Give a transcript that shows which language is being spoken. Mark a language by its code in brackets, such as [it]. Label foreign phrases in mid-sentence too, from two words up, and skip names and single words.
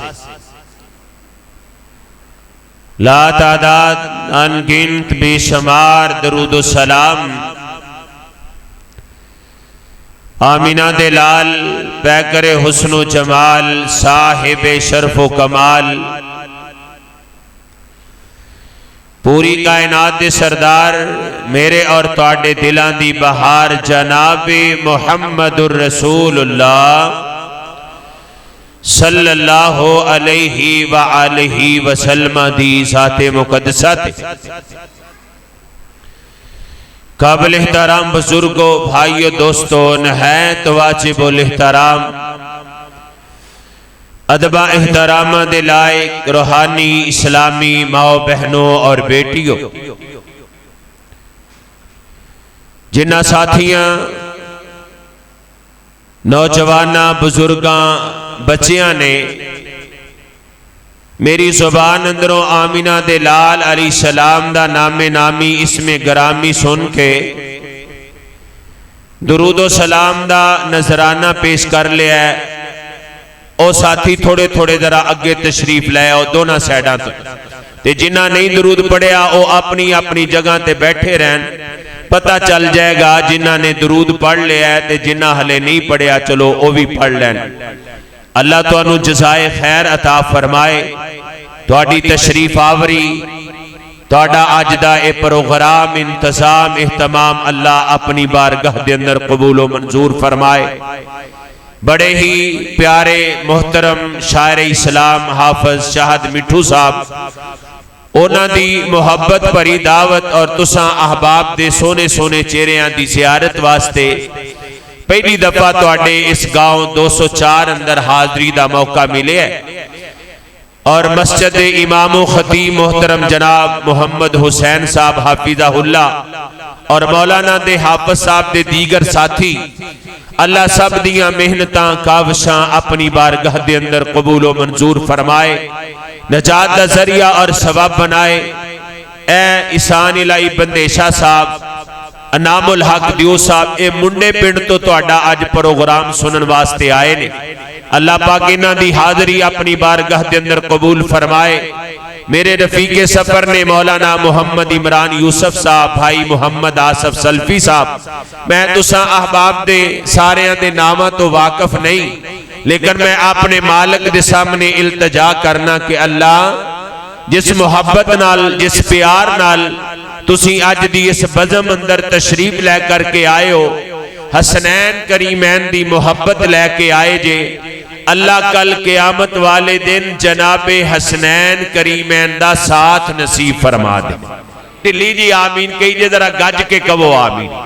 [pa] لا تعداد انگنت بے شمار درود و سلام آمینہ دلال پیکر حسن و جمال صاحب شرف و کمال پوری کائنات دے سردار میرے اور تواڈے دلان دی بہار جناب محمد الرسول اللہ [ar] صلی اللہ علیہ وآلہ وسلم [pa] دی ذات مقدسہ تے. قابل احترام بزرگوں بھائیو دوستوں نہایت واجب الاحترام ادبہ احترام دے لائق روحانی اسلامی ماں بہنوں اور بیٹیوں جنہ ساتھیاں نوجواناں بزرگاں بچیاں نے میری زبان اندروں آمینہ دے لال [ar] علیہ السلام [pa] دا نام نامی اسم گرامی سن کے درود و سلام دا نذرانہ پیش کر لیا ہے۔ او ساتھی تھوڑے تھوڑے ذرا اگے تشریف لے آؤ دونوں سائیڈاں تے جنہ نہیں درود پڑھیا او اپنی اپنی جگہ تے بیٹھے رہن، پتہ چل جائے گا جنہ نے درود پڑھ لیا ہے تے جنہ ہلے نہیں پڑھیا چلو او بھی پڑھ لین۔ اللہ تو انہوں جزائے خیر عطا فرمائے، تہاڈی تشریف آوری، تہاڈا اج دا اے پروگرام انتظام اہتمام اللہ اپنی بارگاہ دے اندر قبول و منظور فرمائے۔ بڑے ہی پیارے محترم شاعر اسلام حافظ شاہد مٹھو صاحب، اونا دی محبت بری دعوت اور تساں احباب دے سونے سونے چہریاں دی زیارت واسطے پہلی دفعہ تواڈے اس گاؤں 204 اندر حاضری دا موقع ملے ہے، اور مسجد امام و خطیب محترم جناب محمد حسین صاحب [ar] حافظہ اللہ [pa] اور مولانا دے حافظ صاحب دے دیگر ساتھی، اللہ سب دیاں محنتاں کاوشاں اپنی بارگاہ دے اندر قبول و منظور فرمائے، نجات دا ذریعہ اور ثواب بنائے۔ اے احسان الہی بندیشہ صاحب، انعام الحق دیو صاحب، اے منڈے پنڈ تو تہاڈا اج پروگرام سنن واسطے آئے نے، اللہ پاک انہاں دی حاضری اپنی بارگاہ دے اندر قبول فرمائے۔ میرے رفیق سفر نے مولانا محمد عمران یوسف صاحب، بھائی محمد آصف سلفی صاحب، میں تساں احباب دے ساریاں دے نامہ تو واقف نہیں، لیکن میں اپنے مالک دے سامنے التجا کرنا کہ اللہ جس محبت نال جس پیار نال تسی اج دی اس بزم اندر تشریف لے کر کے آئے ہو، حسنین کریمین دی محبت لے کے آئے جے، اللہ کل قیامت والے دن جناب حسنین کریمین دا ساتھ نصیب فرما دے۔ دلی جی آمین کہیے ذرا گج کے کہو آمین۔